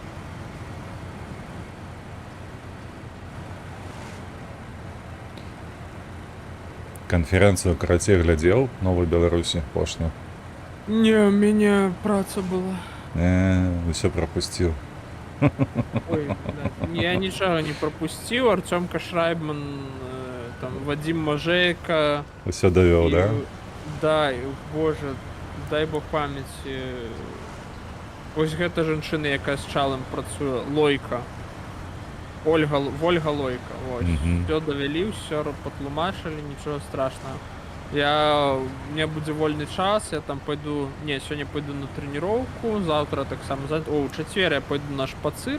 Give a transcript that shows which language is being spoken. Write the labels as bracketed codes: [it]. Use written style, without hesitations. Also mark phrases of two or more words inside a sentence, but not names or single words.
[be] Канферэнцыю карацей глядзеў Новай Беларусі апошнюю. [ru] Не, у меня праца была. [be] Усё прапусціў. Ой, блядь, я нічога не пропустил. Артёмка Шрайбман, там, Вадим Можейко. Усё давёў, и, да? [ru] Да, и, боже, дай бог памяці. [be] Вось гэта жанчына, якая з чалам працуе, Лойка. Вольга Лойка. Вось. Всё давялі, ўсё патлумачылі, нічога страшного. У меня будзе вольны час, я там пойду. Не, сёння пойду на трэніроўку, заўтра таксама у чацвер я пойду на шпацыр.